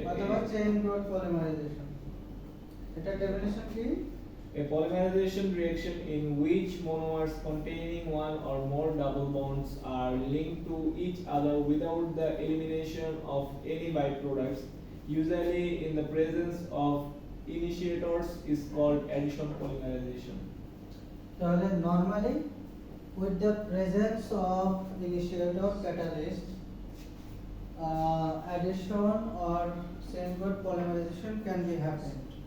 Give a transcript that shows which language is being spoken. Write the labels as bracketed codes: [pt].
[bn] অথবা chain growth polymerisation এটা definition কি [en] a polymerization reaction in which monomers containing one or more double bonds are linked to each other without the elimination of any byproducts, usually in the presence of initiators, is called addition polymerization. [bn] তাহলে normally [en] with the presence of initiator catalyst addition or chain growth polymerization can be happened